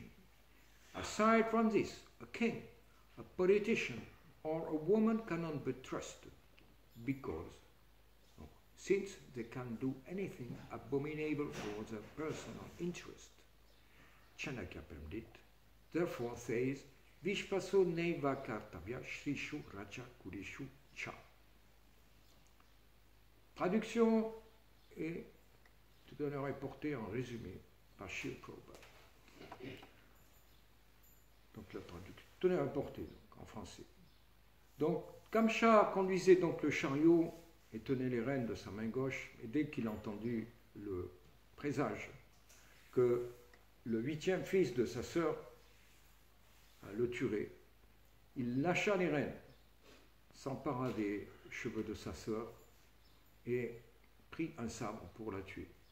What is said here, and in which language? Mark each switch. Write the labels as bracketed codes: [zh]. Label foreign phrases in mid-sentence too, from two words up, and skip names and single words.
[en] Aside from this, a king, a politician, or a woman cannot be trusted because since they can do anything abominable for their personal interest. Chanakya Pandit therefore says, [sa] Vishvaso neva kartavya shrishu raja kurishu cha. [fr] Traduction et tout à l'heure est portée en résumé par Srila Prabhupada. Donc la traduction, tout à l'heure est portée donc, en français. Donc Kamsa conduisait donc le chariot et tenait les rênes de sa main gauche, et dès qu'il entendit le présage que le 8e fils de sa sœur le tuerait, il lâcha les rênes, s'empara des cheveux de sa sœur et prit un sabre pour la tuer.